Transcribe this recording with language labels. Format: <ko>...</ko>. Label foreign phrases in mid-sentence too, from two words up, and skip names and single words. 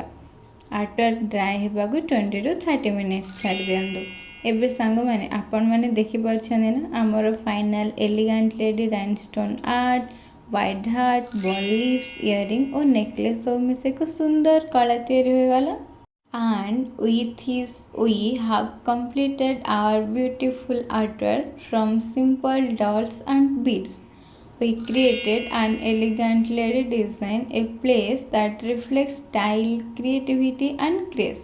<en>artwork dry</en> <or>ହେବାକୁ 20 ରୁ 30 ମିନିଟ୍ସ ଛାଡ଼ି ଦିଅନ୍ତୁ। ଏବେ ସାଙ୍ଗମାନେ, ଆପଣମାନେ ଦେଖିପାରୁଛନ୍ତି ନା ଆମର</or> <en>final elegant lady rhinestone art, white heart, bold lips, earring</en> <or>ଓ ନେକଲେସ୍ ସବୁ ମିଶି ଏକ ସୁନ୍ଦର କଳା ତିଆରି ହୋଇଗଲା।</or> <en>And with this we have completed our beautiful artwork from simple dots and beads. We created an elegant lady design, a place that reflects style, creativity and grace.</en>